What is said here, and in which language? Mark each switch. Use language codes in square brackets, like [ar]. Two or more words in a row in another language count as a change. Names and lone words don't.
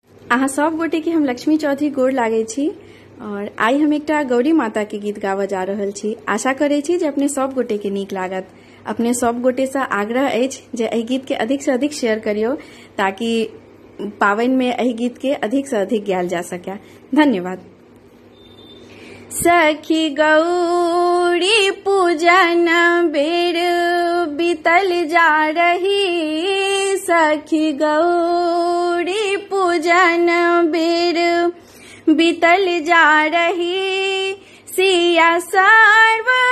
[mai] अहाँ सब गोटे के हम लक्ष्मी चौधरी गोड़ लागे छी और आई हम एकटा गौरी माता के गीत गावा जा रहल छी। आशा करे छी जे अपने सब गोटे के नीक लागत। अपने सब गोटे से आग्रह अछि जे एहि गीत के अधिक से अधिक शेयर करियो ताकि पावन में एहि गीत के अधिक से अधिक गायल जा सके। धन्यवाद। सखी गौरी पूजन बेर बीतल जा रही, सखी गौरी पूजन बेर बीतल जा रही, सिया सर्व